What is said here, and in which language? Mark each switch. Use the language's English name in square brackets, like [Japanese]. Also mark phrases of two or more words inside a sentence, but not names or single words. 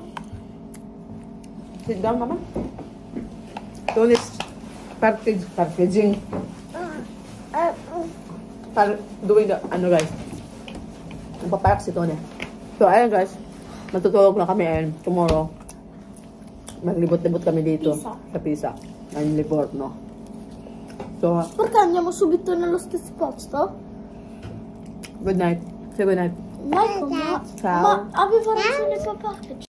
[English] Sit down, Mama. So this packaging. Para doing the, guys. [Filipino] Nagpaparak si Tony. So, ayan guys. Matutulog na kami [English] and tomorrow. [Filipino] Maglibot-libot kami dito. Sa Pisa. Ang Livorno. So, [Italian] Perché andiamo subito nello stesso posto? [English] good night. Say good night. Michael, [Italian] Ciao. ma aveva ragione papà.